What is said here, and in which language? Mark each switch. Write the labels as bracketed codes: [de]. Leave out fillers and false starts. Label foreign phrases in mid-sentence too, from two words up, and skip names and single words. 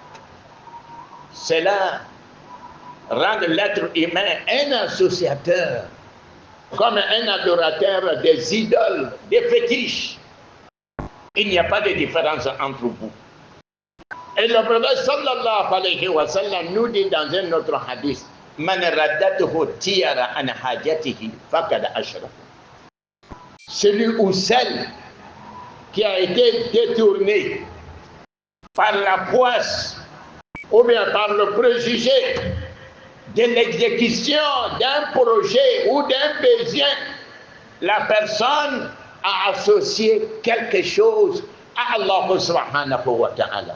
[fr] Cela rendre l'être humain un associateur, comme un adorateur des idoles, des fétiches. Il n'y a pas de différence entre vous. Et le prophète [ar] صلى الله عليه وسلم [fr] nous dit dans un autre hadith, [ar] من ردته الطيرة عن حاجته فقد أشرك. [fr] Celui ou celle qui a été détourné par la poisse ou bien par le préjugé de l'exécution d'un projet ou d'un besoin, la personne a associé quelque chose à [ar] الله سبحانه وتعالى.